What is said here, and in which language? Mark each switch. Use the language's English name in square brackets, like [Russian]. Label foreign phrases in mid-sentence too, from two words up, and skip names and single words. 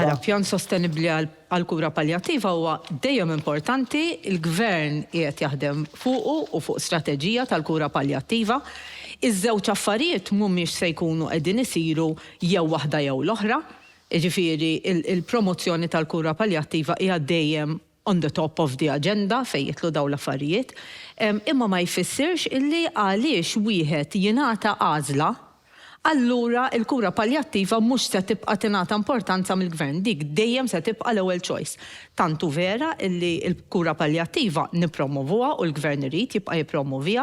[Maltese] Għala, pjan sostenibli għal-kura paljattiva huwa dejjem importanti, il-gvern qiegħed jaħdem fuqu u fuq strateġija tal-kura paljattiva. Iż-żewġ affarijiet mhumiex se jkunu qegħdin isiru jew waħda jew l-oħra. Jiġifieri il-promozzjoni tal-kura paljattiva hija dejjem [English] on the top of the agenda [Maltese] fejn jitlu dawn l-affarijiet. Imma ma jfissirx illi għaliex wieħed jingħata għażla, allura l-kura paljattiva mhux se tibqa' tingħata importanza mill-gvern, dik dejjem se tibqa' l-ewwel choice. Tantu vera illi l-kura paljattiva nippromovuha u l-gvern irid jibqa' jippromovija.